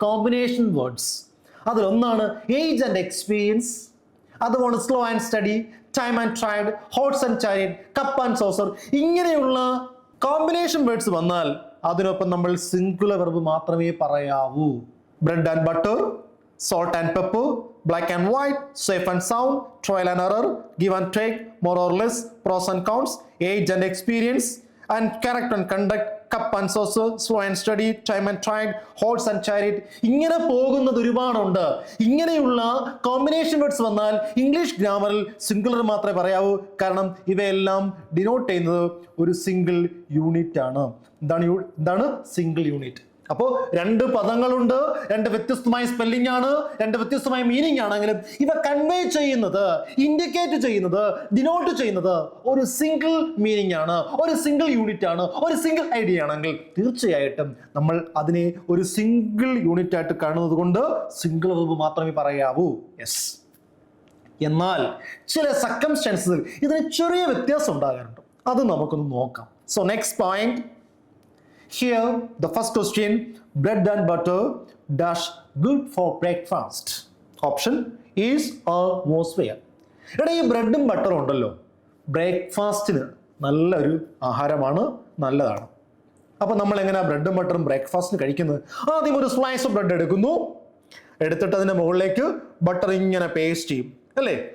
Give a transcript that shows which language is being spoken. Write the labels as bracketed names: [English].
[Malayalam] Combination words അതിലൊന്നാണ് age and experience, അതുപോലെ slow and study, time and tried, horse and chariot, cup and saucer. ഇങ്ങനെയുള്ള combination words വന്നാൽ അതിനൊപ്പം നമ്മൾ singular verb മാത്രമേ പറയാവൂ. [English] Bread and butter, salt and pepper, black and white, safe and sound, trial and error, give and take, more or less, pros and cons, age and experience, and character and conduct, cup and saucer, slow and steady, time and tried, horse and chariot. [Malayalam] ഇങ്ങനെ പോകുന്നത് ഒരുപാടുണ്ട്. ഇങ്ങനെയുള്ള combination words വന്നാൽ English ഗ്രാമറിൽ singular മാത്രമേ പറയാവൂ. കാരണം ഇവയെല്ലാം denote ചെയ്യുന്നത് ഒരു സിംഗിൾ യൂണിറ്റ് ആണ്. എന്താണ് സിംഗിൾ യൂണിറ്റ്? അപ്പോൾ രണ്ട് പദങ്ങളുണ്ട്, രണ്ട് വ്യത്യസ്തമായ സ്പെല്ലിംഗ് ആണ്, രണ്ട് വ്യത്യസ്തമായ മീനിങ് ആണെങ്കിലും ഇവ കൺവേ ചെയ്യുന്നത്, ഇൻഡിക്കേറ്റ് ചെയ്യുന്നത്, ഡിനോട്ട് ചെയ്യുന്നത് ഒരു സിംഗിൾ മീനിങ് ആണ്, ഒരു സിംഗിൾ യൂണിറ്റ് ആണ്, ഒരു സിംഗിൾ ഐഡിയ ആണെങ്കിൽ തീർച്ചയായിട്ടും നമ്മൾ അതിനെ ഒരു സിംഗിൾ യൂണിറ്റ് ആയിട്ട് കാണുന്നത് കൊണ്ട് സിംഗിൾ വെർബ് മാത്രമേ പറയാവൂ. യെസ്. എന്നാൽ ചില സർക്കംസ്റ്റൻസസിൽ ഇതിന് ചെറിയ വ്യത്യാസം ഉണ്ടാകാറുണ്ട്. അത് നമുക്കൊന്ന് നോക്കാം. So next point. [English] Here, the first question, bread and butter dash good for breakfast. Option is or was where. [Malayalam] എടാ, ഈ ബ്രെഡും ബട്ടറും ഉണ്ടല്ലോ, ബ്രേക്ക്ഫാസ്റ്റിന് നല്ലൊരു ആഹാരമാണ്, നല്ലതാണ്. അപ്പൊ നമ്മൾ എങ്ങനെയാ ബ്രെഡും ബട്ടറും ബ്രേക്ക്ഫാസ്റ്റിന് കഴിക്കുന്നത്? ആദ്യം ഒരു സ്ലൈസ് ഓഫ് ബ്രെഡ് എടുക്കുന്നു, എടുത്തിട്ട് അതിന്റെ മുകളിലേക്ക് ബട്ടർ ഇങ്ങനെ പേസ്റ്റ് ചെയ്യും അല്ലേ.